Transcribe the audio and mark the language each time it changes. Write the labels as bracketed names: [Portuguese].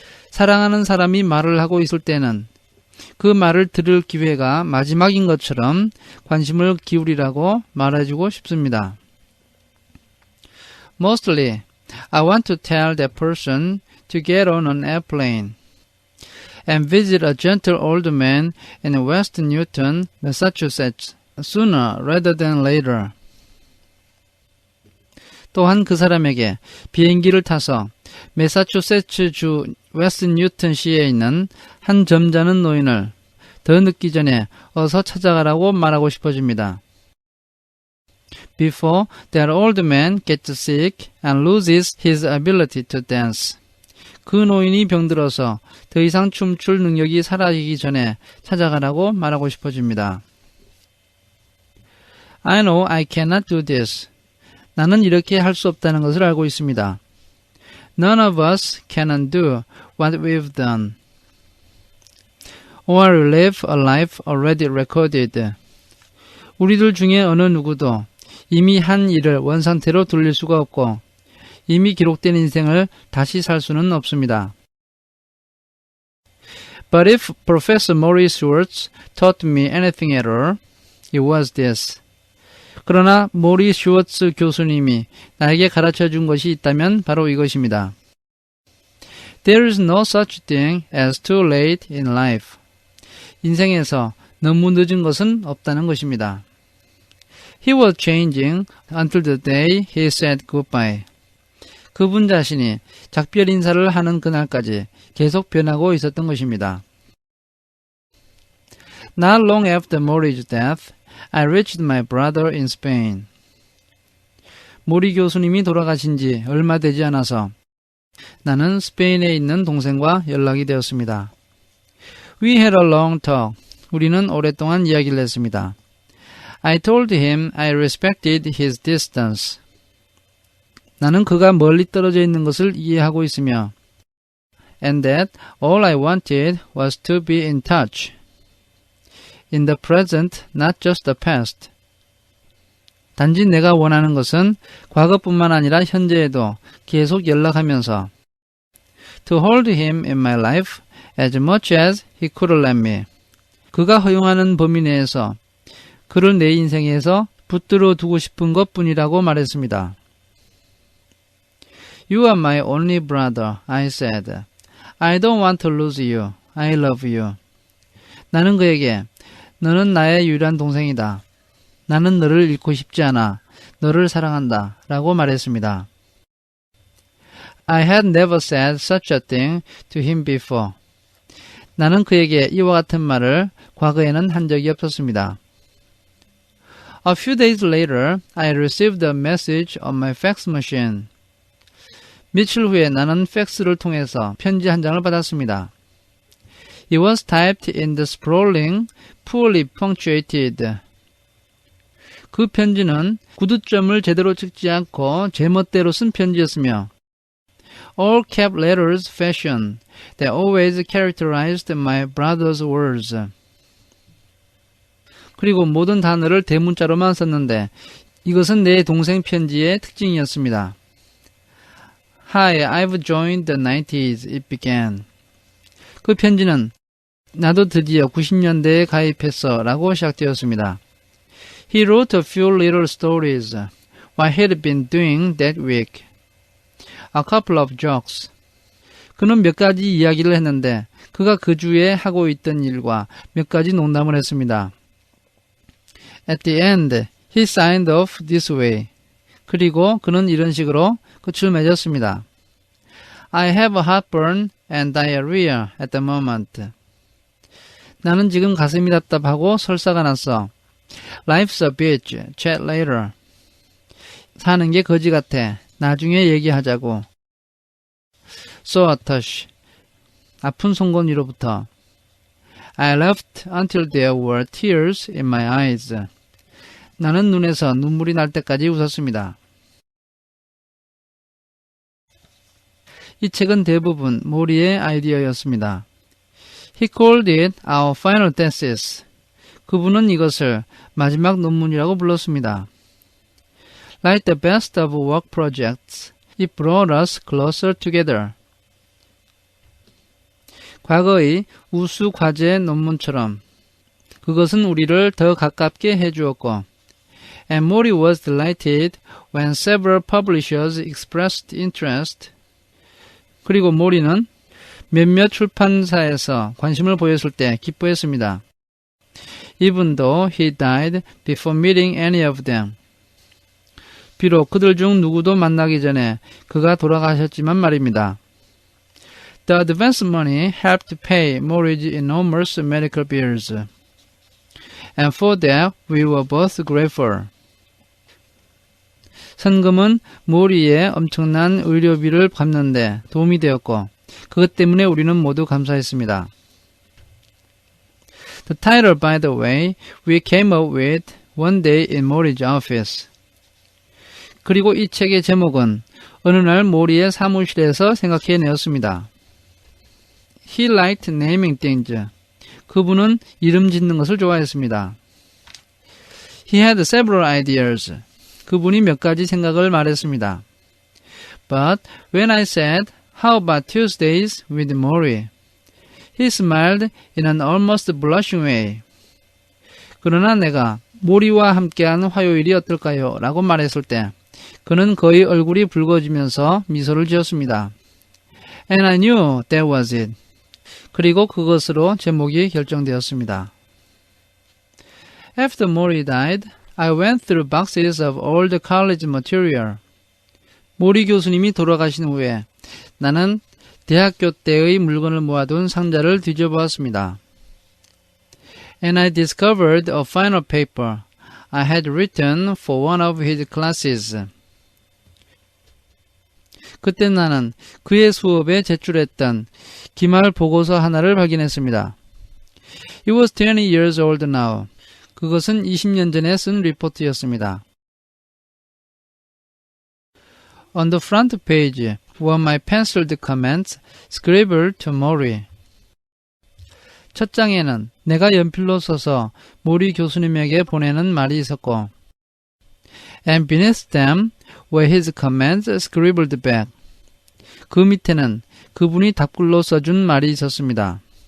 [Korean] 사랑하는 사람이 말을 하고 있을 때는 그 말을 들을 기회가 마지막인 것처럼 관심을 기울이라고 말해주고 싶습니다. [English] Mostly, I want to tell that person to get on an airplane. and visit a gentle old man in West Newton, Massachusetts, sooner rather than later. [Korean] 또한 그 사람에게 비행기를 타서 매사추세츠주 웨스트 뉴턴시에 있는 한 점잖은 노인을 더 늦기 전에 어서 찾아가라고 말하고 싶어집니다. [English] Before that old man gets sick and loses his ability to dance. [Korean] 그 노인이 병들어서 더 이상 춤출 능력이 사라지기 전에 찾아가라고 말하고 싶어집니다. [English] I know I cannot do this. [Korean] 나는 이렇게 할 수 없다는 것을 알고 있습니다. [English] None of us can do what we've done. Or live a life already recorded. [Korean] 우리들 중에 어느 누구도 이미 한 일을 원상태로 돌릴 수가 없고 이미 기록된 인생을 다시 살 수는 없습니다. [English] But if Professor Maurice Schwartz taught me anything at all, it was this. [Korean] 그러나 모리 슈워츠 교수님이 나에게 가르쳐 준 것이 있다면 바로 이것입니다. [English] There is no such thing as too late in life. [Korean] 인생에서 너무 늦은 것은 없다는 것입니다. [English] He was changing until the day he said goodbye. [Korean] 그분 자신이 작별 인사를 하는 그날까지 계속 변하고 있었던 것입니다. [English] Not long after Mori's death, I reached my brother in Spain. [Korean] 모리 교수님이 돌아가신 지 얼마 되지 않아서 나는 스페인에 있는 동생과 연락이 되었습니다. [English] We had a long talk. [Korean] 우리는 오랫동안 이야기를 했습니다. [English] I told him I respected his distance. [Korean] 나는 그가 멀리 떨어져 있는 것을 이해하고 있으며 [English] and that all I wanted was to be in touch. In the present, not just the past. [Korean] 단지 내가 원하는 것은 과거뿐만 아니라 현재에도 계속 연락하면서 [English] to hold him in my life as much as he could let me. [Korean] 그가 허용하는 범위 내에서 그를 내 인생에서 붙들어 두고 싶은 것뿐이라고 말했습니다. [English] You are my only brother, I said. I don't want to lose you. I love you. [Korean] 나는 그에게 너는 나의 유일한 동생이다. 나는 너를 잃고 싶지 않아. 너를 사랑한다. 라고 말했습니다. [English] I had never said such a thing to him before. [Korean] 나는 그에게 이와 같은 말을 과거에는 한 적이 없었습니다. [English] A few days later, I received a message on my fax machine. [Korean] 며칠 후에 나는 팩스를 통해서 편지 한 장을 받았습니다. [English] It was typed in the sprawling, poorly punctuated. [Korean] 그 편지는 구두점을 제대로 찍지 않고 제멋대로 쓴 편지였으며 [English] all cap letters fashion that always characterized my brother's words. [Korean] 그리고 모든 단어를 대문자로만 썼는데 이것은 내 동생 편지의 특징이었습니다. [English] Hi, I've joined the 90s, it began. [Korean] 그 편지는 나도 드디어 90년대에 가입했어 라고 시작되었습니다. [English] He wrote a few little stories, what he'd been doing that week. A couple of jokes. [Korean] 그는 몇 가지 이야기를 했는데 그가 그 주에 하고 있던 일과 몇 가지 농담을 했습니다. [English] At the end, he signed off this way. [Korean] 그리고 그는 이런 식으로 끝을 맺었습니다. [English] I have a heartburn and diarrhea at the moment. [Korean] 나는 지금 가슴이 답답하고 설사가 났어. [English] Life's a bitch. Chat later. [Korean] 사는 게 거지 같아. 나중에 얘기하자고. [English] So a touch. [Korean] 아픈 송곳 위로부터. [English] I laughed until there were tears in my eyes. [Korean] 나는 눈에서 눈물이 날 때까지 웃었습니다. 이 책은 대부분 모리의 아이디어였습니다. [English] He called it our final thesis. [Korean] 그분은 이것을 마지막 논문이라고 불렀습니다. [English] Like the best of work projects, it brought us closer together. [Korean] 과거의 우수 과제 논문처럼 그것은 우리를 더 가깝게 해주었고 [English] And Mori was delighted when several publishers expressed interest. [Korean] 그리고 모리는 몇몇 출판사에서 관심을 보였을 때 기뻐했습니다. [English] Even though he died before meeting any of them. [Korean] 비록 그들 중 누구도 만나기 전에 그가 돌아가셨지만 말입니다. [English] The advance money helped pay Mori's enormous medical bills. And for that we were both grateful. [Korean] 선금은 모리의 엄청난 의료비를 갚는데 도움이 되었고 그것 때문에 우리는 모두 감사했습니다. [English] The title, by the way, we came up with one day in Mori's office. [Korean] 그리고 이 책의 제목은 어느 날 모리의 사무실에서 생각해내었습니다. [English] He liked naming things. [Korean] 그분은 이름 짓는 것을 좋아했습니다. [English] He had several ideas. [Korean] 그분이 몇 가지 생각을 말했습니다. [English] But when I said, how about Tuesdays with Mori? He smiled in an almost blushing way. [Korean] 그러나 내가 모리와 함께한 화요일이 어떨까요? 라고 말했을 때 그는 거의 얼굴이 붉어지면서 미소를 지었습니다. [English] And I knew that was it. [Korean] 그리고 그것으로 제목이 결정되었습니다. [English] After Mori died, I went through boxes of old college material. [Korean] 모리 교수님이 돌아가신 후에 나는 대학교 때의 물건을 모아둔 상자를 뒤져보았습니다. [English] And I discovered a final paper I had written for one of his classes. [Korean] 그때 나는 그의 수업에 제출했던 기말 보고서 하나를 발견했습니다. [English] It was 20 years old now. [Korean] 그것은 20년 전에 쓴 리포트였습니다. [English] On the front page were my penciled comments scribbled to Mori. [Korean] 첫 장에는 내가 연필로 써서 모리 교수님에게 보내는 말이 있었고 [English] And beneath them were his comments scribbled back. [Korean] 그 밑에는 그분이 답글로 써준 말이 있었습니다.